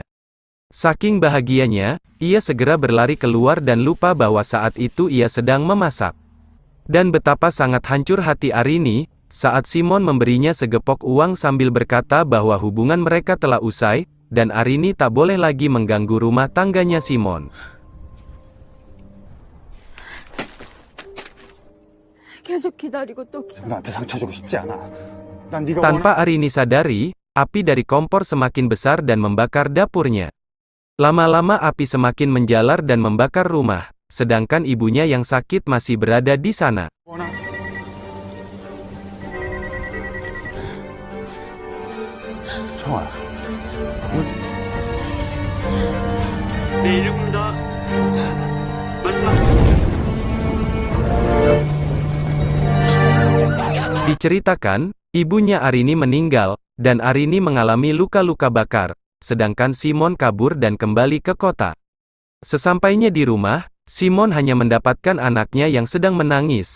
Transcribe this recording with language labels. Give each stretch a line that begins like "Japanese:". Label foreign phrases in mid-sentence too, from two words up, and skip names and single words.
Indonesian: Saking bahagianya, ia segera berlari keluar dan lupa bahwa saat itu ia sedang memasak. Dan betapa sangat hancur hati Arini, saat Simon memberinya segepok uang sambil berkata bahwa hubungan mereka telah usai, dan Arini tak boleh lagi mengganggu rumah tangganya Simon.
Korean: 계속 기다리고 또 나한테 상처 주고 싶지 않아. 난 네가
Indonesian: Tanpa Arini sadari, api dari kompor semakin besar dan membakar dapurnya. Lama-lama api semakin menjalar dan membakar rumah, sedangkan ibunya yang sakit masih berada di sana.
Korean: 청아. 네, 이름입니다.
Indonesian: Diceritakan, ibunya Arini meninggal, dan Arini mengalami luka-luka bakar, sedangkan Simon kabur dan kembali ke kota. Sesampainya di rumah, Simon hanya mendapatkan anaknya yang sedang menangis.